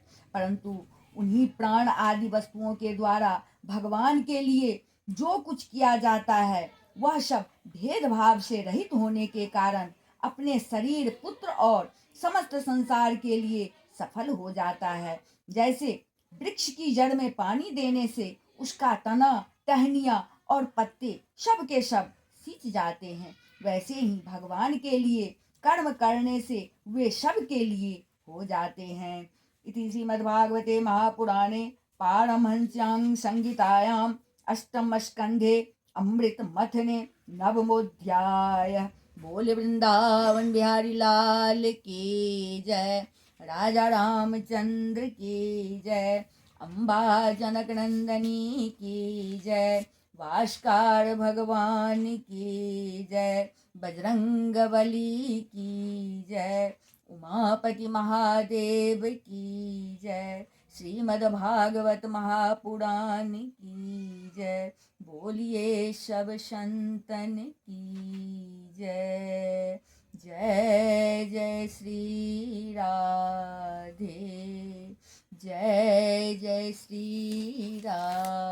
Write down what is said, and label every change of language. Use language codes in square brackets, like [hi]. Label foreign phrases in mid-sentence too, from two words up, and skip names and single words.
[hi] परंतु उन्हीं प्राण आदि वस्तुओं के द्वारा भगवान के लिए जो कुछ किया जाता है वह सब भेदभाव से रहित होने के कारण अपने शरीर, पुत्र और समस्त संसार के लिए सफल हो जाता है। जैसे वृक्ष की जड़ में पानी देने से उसका तना, टहनियाँ और पत्ते सब के सब सींच जाते हैं, वैसे ही भगवान के लिए कर्म करने से वे सब के लिए हो जाते हैं। [sa] इति श्रीमद्भागवते महापुराणे पारमहंस्यां संहितायां अष्टम स्कंधे अमृत मथने नवमोऽध्यायः। [hi] बोले वृंदावन बिहारी लाल की जय, राजा रामचंद्र की जय, अम्बा जनक नंदनी की जय, भास्कर भगवान की जय, बजरंग बली की जय, उमापति महादेव की जय, श्रीमद् भागवत महापुराण की जय, बोलिए सब संतन की जय। जय जय श्री राधे, जय जय श्री राधे।